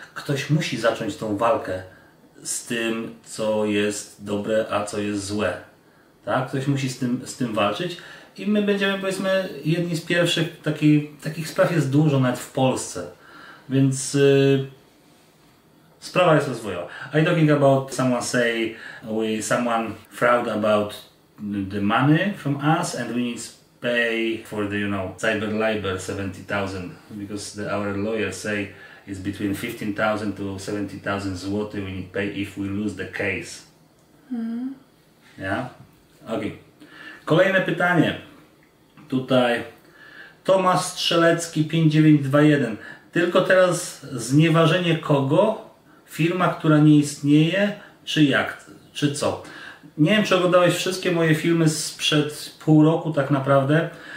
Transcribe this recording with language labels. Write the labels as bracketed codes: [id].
[pl] Ktoś musi zacząć tą walkę z tym, co jest dobre, a co jest złe. Tak? Ktoś musi z tym walczyć i my będziemy, powiedzmy, jedni z pierwszych. Takich spraw jest dużo, nawet w Polsce. Więc sprawa jest rozwojowa. [en] Are you talking about someone fraud about the money from us and we need to pay for the cyber libel 70,000 because our lawyers say it's between 15,000 to 70,000 zł we need to pay if we lose the case. Yeah? Okay. [pl] Kolejne pytanie. Tutaj Tomasz Strzelecki 5921. Tylko teraz znieważenie kogo? Firma, która nie istnieje? Czy jak? Czy co? Nie wiem, czy oglądałeś wszystkie moje filmy sprzed pół roku tak naprawdę.